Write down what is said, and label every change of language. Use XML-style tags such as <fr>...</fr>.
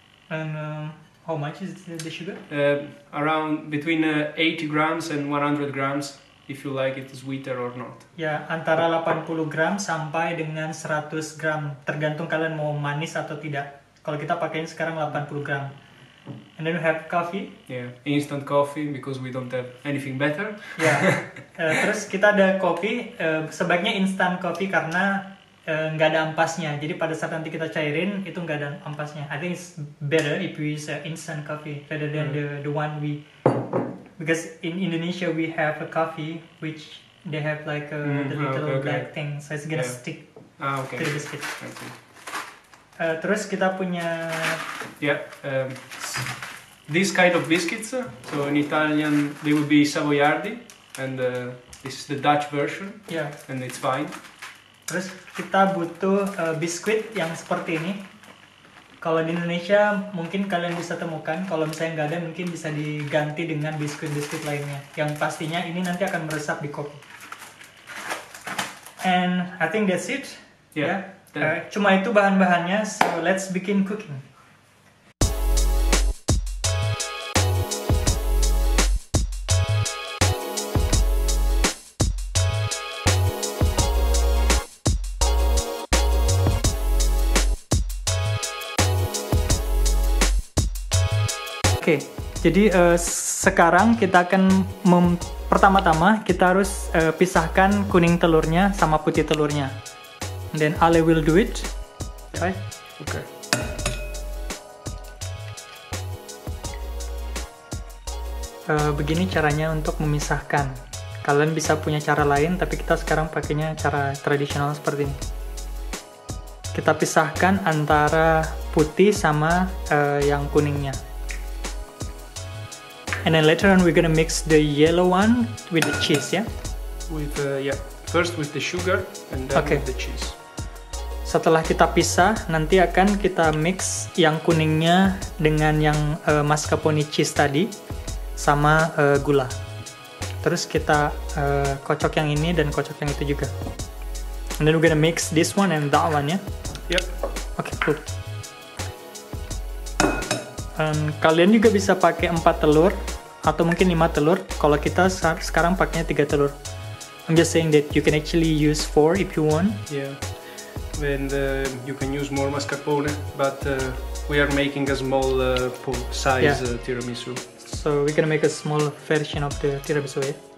<en>And how much is the sugar? Around between 80 grams and 100 grams, if you like it sweeter or not.</en> <id>Ya, antara 80 gram sampai dengan 100 gram, tergantung kalian mau manis atau tidak. Kalau kita pakaiin sekarang 80 gram.</id> <en>And then we have coffee. Yeah, instant coffee because we don't have anything better.</en> <id>Ya, terus kita ada kopi. Sebaiknya instant coffee karena nggak ada ampasnya. Jadi pada saat nanti kita cairin itu nggak ada ampasnya.</id> <en>I think it's better if we use instant coffee rather than the one we, because in Indonesia we have a coffee which they have like the little black thing, so it's gonna stick Okay. to the biscuit. Okay.</en> <id>Terus kita punya</id> <en>Yeah. These kind of biscuits. So in Italian they would be savoiardi, and this is the Dutch version,</en> <id>ya.</id> <en>and it's fine.</en> <id>Terus kita butuh biskuit yang seperti ini. Kalau di Indonesia mungkin kalian bisa temukan. Kalau misalnya nggak ada, mungkin bisa diganti dengan biskuit-biskuit lainnya. Yang pastinya ini nanti akan meresap di kopi.</id> <en>And I think that's it. Yeah.</en> <id>Cuma itu bahan-bahannya.</id> <en>So let's begin cooking.</en> <id>Oke, jadi sekarang kita akan pertama-tama kita harus pisahkan kuning telurnya sama putih telurnya.</id> <en>And then Ale will do it, right? Okay.</en> <id>Begini caranya untuk memisahkan. Kalian bisa punya cara lain, tapi kita sekarang pakainya cara tradisional seperti ini. Kita pisahkan antara putih sama yang kuningnya.</id> <en>And then later on we're gonna mix the yellow one with the cheese, yeah? With first with the sugar and then with the cheese. Setelah kita pisah, nanti akan kita mix yang kuningnya dengan yang mascarpone cheese tadi sama gula. Terus kita kocok yang ini dan kocok yang itu juga. And then we're gonna mix this one and that one, ya? Yep. Okay, cool.</en> <id>Kalian juga bisa pakai 4 telur atau mungkin 5 telur. Kalau kita sekarang pakainya 3 telur.</id> <en>I'm just saying that you can actually use 4 if you want. Yeah. And you can use more mascarpone, but we are making a small size tiramisu. So we're gonna make a small version of the tiramisu, yeah?</en>